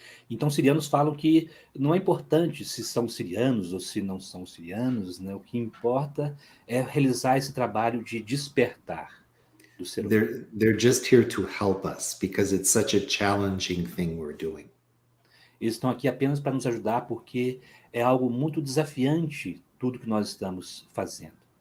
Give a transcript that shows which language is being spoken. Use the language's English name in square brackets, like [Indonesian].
[Portuguese] Então, sirianos falam que não é importante se são sirianos ou se não são sirianos, né? O que importa é realizar esse trabalho de despertar do ser humano. [English] They're just here to help us because it's such a challenging thing we're doing. [Portuguese] Eles estão aqui apenas para nos ajudar porque é algo muito desafiante tudo que nós estamos fazendo.